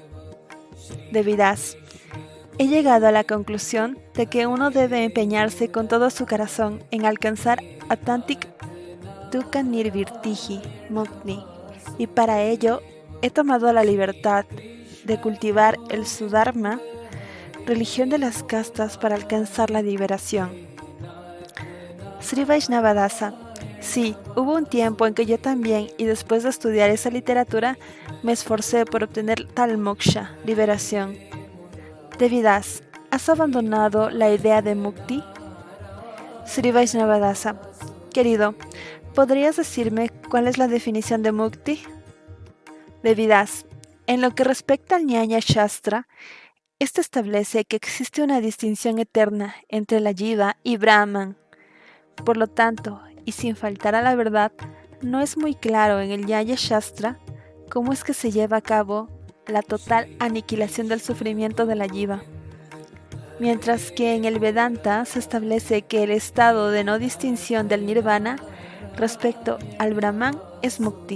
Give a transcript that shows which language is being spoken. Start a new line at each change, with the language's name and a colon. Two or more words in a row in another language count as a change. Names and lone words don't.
Spanish: Devidas: he llegado a la conclusión de que uno debe empeñarse con todo su corazón en alcanzar
Sanskrit: आत्यन्तिक दुःख निवृत्तिजी मुक्ति,
Spanish: y para ello he tomado la libertad de cultivar el Sudharma, religión de las castas, para alcanzar la liberación. Sri Vaishnavadasa: sí, hubo un tiempo en que yo también, y después de estudiar esa literatura, me esforcé por obtener tal moksha, liberación. Devidas: ¿has abandonado la idea de mukti? Sri Vaishnavadasa: querido, ¿podrías decirme cuál es la definición de mukti? Devidas: en lo que respecta al Nyaya Shastra, este establece que existe una distinción eterna entre la Jiva y Brahman. Por lo tanto, y sin faltar a la verdad, no es muy claro en el Nyaya Shastra cómo es que se lleva a cabo la total aniquilación del sufrimiento de la Jiva, mientras que en el Vedanta se establece que el estado de no distinción del Nirvana respecto al Brahman es mukti.